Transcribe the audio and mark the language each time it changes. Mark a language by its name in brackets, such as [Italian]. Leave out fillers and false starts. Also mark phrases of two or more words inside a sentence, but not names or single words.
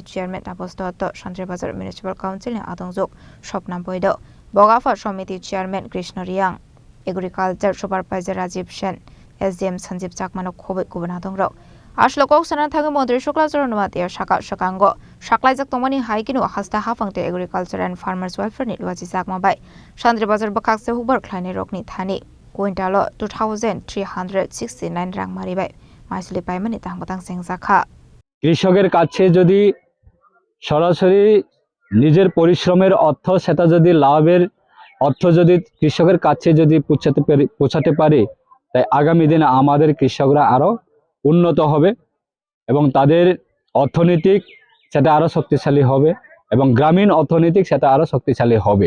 [Kok Borok] चेयरम्यान तापस दत्त सन्त्रि बजार [English] municipal council [Kok Borok] आदंजोग स्वप्ना बैद बगाफा समिति चेयरम्यान कृष्ण रियां [English] agriculture supervisor [Kok Borok] राजीव सेन SDM संजीव चाकमानो खोबै गुबुन हादंग्रौ आश्लकौ सना थाङो मन्दिर शुक्लाचरण नुवाते शाखा शकांगो शाक्लाइजक तमनि हाइकिनु हस्ता हाफांते एग्रिकालचार एन्ड फार्मर्स वेलफेयरनि लुवाजि चाकमाबाय सन्त्रि बजार बकाक्से हुबर ख्लाइने रोकनि थानि कुइन्टालो 2369 रां मारिबाय माइसुले पाइमानि तांबतां सेंजाखा [Bangla] কৃষকের কাছে যদি সরাসরি নিজের পরিশ্রমের অর্থ সেটা যদি লাভের অর্থ যদি কৃষকের কাছে যদি পৌঁছাতে পারে তাই আগামী দিনে আমাদের কৃষকরা আরো উন্নত হবে এবং তাদের অর্থনৈতিক সেটা আরো শক্তিশালী হবে এবং গ্রামীণ অর্থনৈতিক সেটা আরো শক্তিশালী হবে।